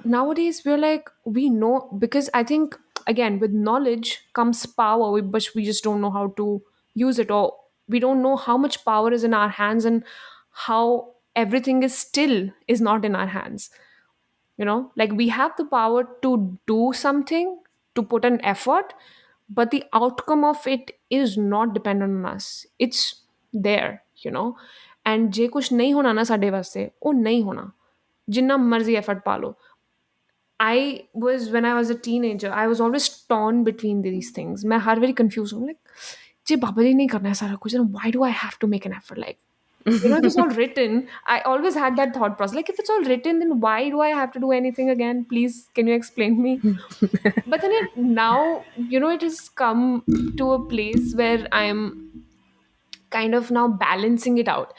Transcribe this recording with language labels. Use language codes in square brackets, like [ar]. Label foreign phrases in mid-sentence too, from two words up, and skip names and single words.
[en] nowadays we're like, we know, because I think again with knowledge comes power, but we just don't know how to use it, or we don't know how much power is in our hands, and how everything is still is not in our hands, you know. Like we have the power to do something, to put an effort, but the outcome of it is not dependent on us. It's there, you know. [pa] And ਜੇ ਕੁਛ ਨਹੀਂ ਹੋਣਾ ਨਾ ਸਾਡੇ ਵਾਸਤੇ, ਉਹ ਨਹੀਂ ਹੋਣਾ, ਜਿੰਨਾ ਮਰਜ਼ੀ ਐਫਰਟ ਪਾ ਲਓ. [en] I was, when I was a teenager, I was always torn between these things. [hi] मैं हर बारी confused हूँ, like जे बाबा जी नहीं करना है सारा कुछ, [en] then why do I have to make an effort? Like, you know, if it's all written, I always had that thought process. Like, if it's all written, then why do I have to do anything again? Please, can you explain me? But then now, you know, it has come to a place where I'm kind of now balancing it out.